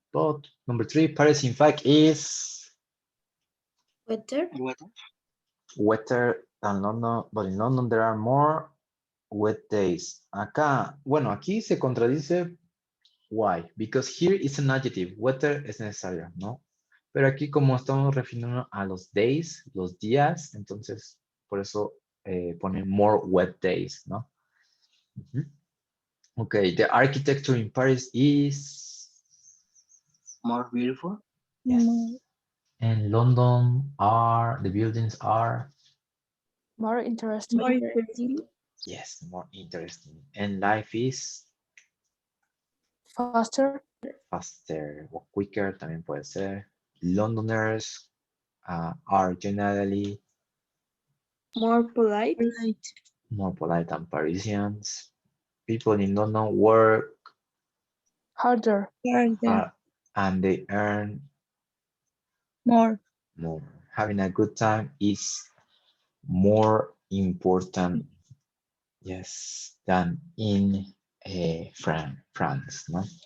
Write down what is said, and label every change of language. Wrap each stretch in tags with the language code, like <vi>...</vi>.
<en>But number 3, Paris in fact is Wetter. wetter than London, but in London there are more wet days.</en> <es>Acá, bueno, aquí se contradice.</es> <en>Why? Because here it's an adjective.</en> <es>Wetter es necesario, ¿no? Pero aquí como estamos refiriendo a los days, los días, entonces por eso pone</es> <en>more wet days,</en> <es>¿no?</es> <en>Okay, the architecture in Paris is More beautiful? yes. And London the buildings are More interesting. More interesting. yes, more interesting. And life is Faster.</en> <es>faster o quicker también puede ser. Londoners</es> <en>are generally More polite. more polite than Parisians. People in London work Harder. and they earn More. more. Having a good time is more important, yes, than in France, no?</en>